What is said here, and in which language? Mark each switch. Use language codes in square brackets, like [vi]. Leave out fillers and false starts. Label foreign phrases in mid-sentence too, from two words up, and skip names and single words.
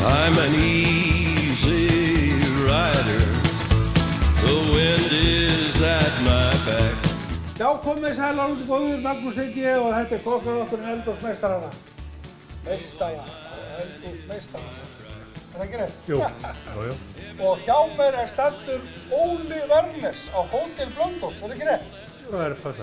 [en] I'm an easy rider. The wind is at my back. [is] Já, komið sælar út góður, Magnús heiti ég og þetta kokkaþátturinn Eldhúsmeistarana. Eldhúsmeistarana. Er það ekki rétt? Jú, jú. Og hjá mér stattur Óli Vernes á Hótel Blönduós, er það ekki rétt? Það passar.